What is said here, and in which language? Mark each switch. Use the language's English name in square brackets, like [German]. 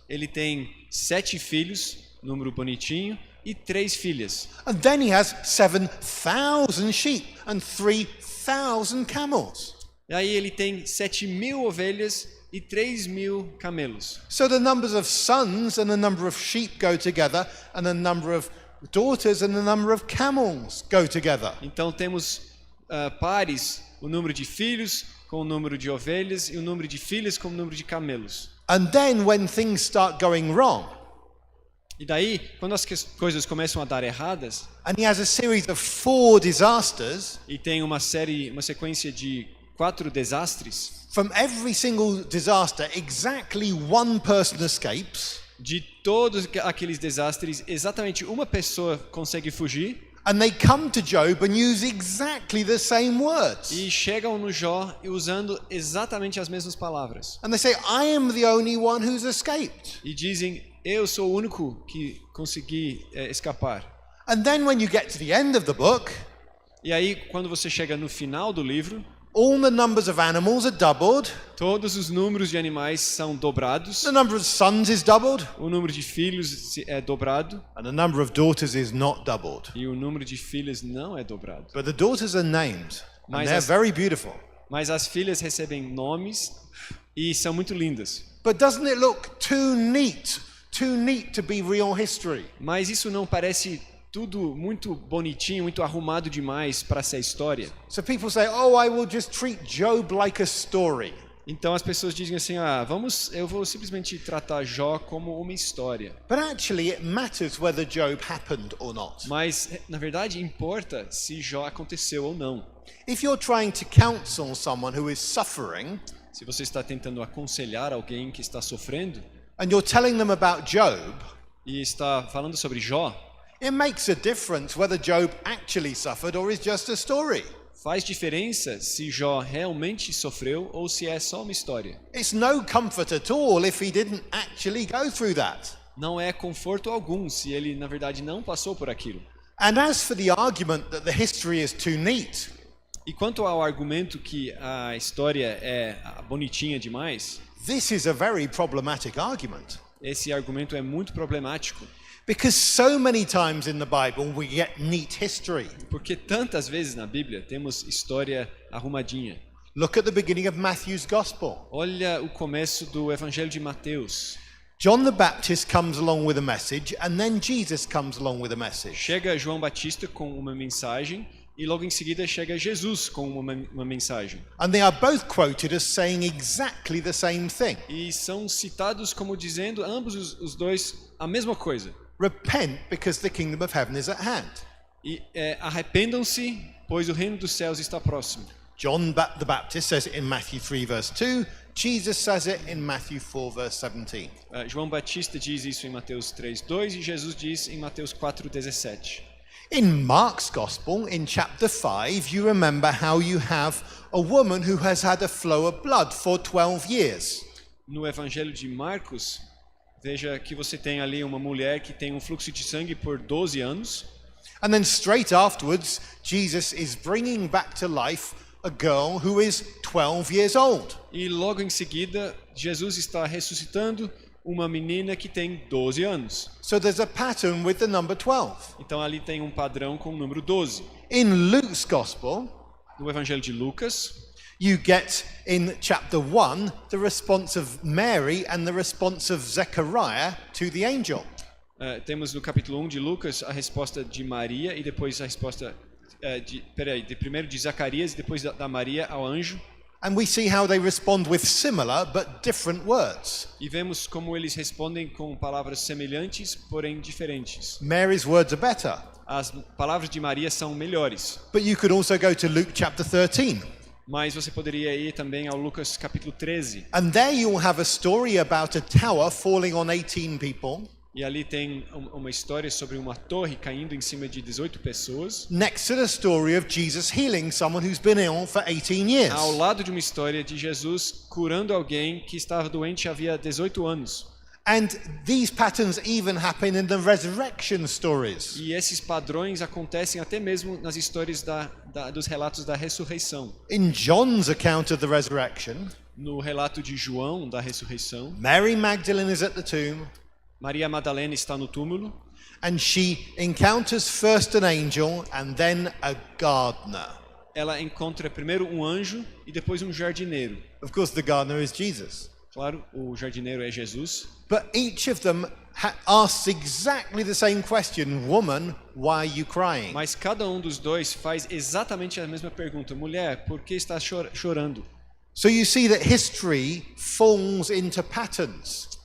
[Portuguese] Ele tem 7 filhos, número bonitinho, e 3 filhas. [English] And then he has 7,000 sheep and 3,000 camels. [Portuguese] E aí ele tem 7.000 ovelhas e 3.000 camelos. [English] So the numbers of sons and the number of sheep go together, and the number of daughters and the number of camels go together. [Portuguese] Então temos pares, o número de filhos com o número de ovelhas e o número de filhas com o número de camelos. [English] And then when things start going wrong, [Portuguese] E daí, quando as coisas começam a dar erradas, [English] and he has a series of 4 disasters, [Portuguese] e tem uma sequência de 4 desastres, [English] from every single disaster, exactly one person escapes, [Portuguese] de todos aqueles desastres, exatamente uma pessoa consegue fugir, [English] and they come to Job and use exactly the same words. [Portuguese] e chegam no Jó usando exatamente as mesmas palavras. [English] And they say, I am the only one who's escaped. [Portuguese] E dizem, eu sou o único que consegui escapar. [English] And then when you get to the end of the book, [Portuguese] E aí, quando você chega no final do livro, [English] all the numbers of animals are doubled, [Portuguese] todos os números de animais são dobrados, [English] the number of sons is doubled, [Portuguese] o número de filhos é dobrado, [English] and the number of daughters is not doubled. [Portuguese] e o número de filhas não é dobrado. [English] But the daughters are named, and [Portuguese] Mas [English] they're [Portuguese] as- [English] very beautiful. [Portuguese] Mas as filhas recebem nomes e são muito lindas. [English] But doesn't it look too neat to be real history? [Portuguese] Mas isso não parece tudo muito bonitinho, muito arrumado demais para ser história? [English] So people say, oh, I will just treat Job like a story. [Portuguese] Então as pessoas dizem assim, eu vou simplesmente tratar Jó como uma história. [English] But actually it matters whether Job happened or not. [Portuguese] Mas, na verdade, importa se Jó aconteceu ou não. [English] If you're trying to counsel someone who is suffering, [Portuguese] Se você está tentando aconselhar alguém que está sofrendo [English] and you're telling them about Job, [Portuguese] e está falando sobre Jó, [English] it makes a difference whether Job actually suffered or is just a story. [Portuguese] faz diferença se Jó realmente sofreu ou se é só uma história. [English] It's no comfort at all if he didn't actually go through that. [Portuguese] Não é conforto algum se ele, na verdade, não passou por aquilo. [English] And as for the argument that the history is too neat, [Portuguese] E quanto ao argumento que a história é bonitinha demais, [English] this is a very problematic argument. [Portuguese] esse argumento é muito problemático. [English] Because so many times in the Bible we get neat history. [Portuguese] Porque tantas vezes na Bíblia temos história arrumadinha. [English] Look at the beginning of Matthew's Gospel. [Portuguese] Olha o começo do Evangelho de Mateus. [English] John the Baptist comes along with a message, and then Jesus comes along with a message. [Portuguese] Chega João Batista com uma mensagem e logo em seguida chega Jesus com uma mensagem. [English] And they are both quoted as saying exactly the same thing. [Portuguese] E são citados como dizendo, ambos os dois, a mesma coisa. [English] Repent because the kingdom of heaven is at hand. [Portuguese] E arrependam-se, pois o reino dos céus está próximo. [English] John the Baptist says it in Matthew 3 verse 2. Jesus says it in Matthew 4 verse 17. [Portuguese] João Batista diz isso em Mateus 3:2 e Jesus diz em Mateus 4:17. [English] In Mark's Gospel, in chapter 5, you remember how you have a woman who has had a flow of blood for 12 years. [Portuguese] No Evangelho de Marcos, veja que você tem ali uma mulher que tem um fluxo de sangue por 12 anos. [English] And then straight afterwards, Jesus is bringing back to life a girl who is 12 years old. [Portuguese] E logo em seguida, Jesus está ressuscitando uma menina que tem 12 anos. [English] So there's a pattern with the number 12. [Portuguese] Então ali tem um padrão com o número 12. [English] In Luke's Gospel, [Portuguese] No Evangelho de Lucas, [English] you get in chapter 1 the response of Mary and the response of Zechariah to the angel. [Portuguese] temos no capítulo 1 de Lucas a resposta de Maria e depois a resposta primeiro de Zacarias e depois da Maria ao anjo. [English] And we see how they respond with similar but different words. [Portuguese] E vemos como eles respondem com palavras semelhantes, porém diferentes. [English] Mary's words are better. [Portuguese] As palavras de Maria são melhores. [English] But you could also go to Luke chapter 13. [Portuguese] Mas você poderia ir também ao Lucas capítulo 13. [English] And there you'll have a story about a tower falling on 18 people. [Portuguese] E ali tem uma história sobre uma torre caindo em cima de 18 pessoas. [English] Next to the story of Jesus healing someone who's been ill for 18 years. [Portuguese] Ao lado de uma história de Jesus curando alguém que estava doente havia 18 anos. [English] And these patterns even happen in the resurrection stories. [Portuguese] E esses padrões acontecem até mesmo nas histórias dos relatos da ressurreição. [English] In John's account of the resurrection, [Portuguese] No relato de João da ressurreição, [English] Mary Magdalene is at the tomb, [Portuguese] Maria Madalena está no túmulo [English] and she encounters first an angel and then a gardener. [Portuguese] ela encontra primeiro um anjo e depois um jardineiro. [English] Of course, the gardener is Jesus. [Portuguese] Claro, o jardineiro é Jesus. [English] But each of them asks exactly the same question: Woman, why are you crying? [Portuguese] Mas cada um dos dois faz exatamente a mesma pergunta. Mulher, por que está chorando? [English] So you see that history falls into patterns.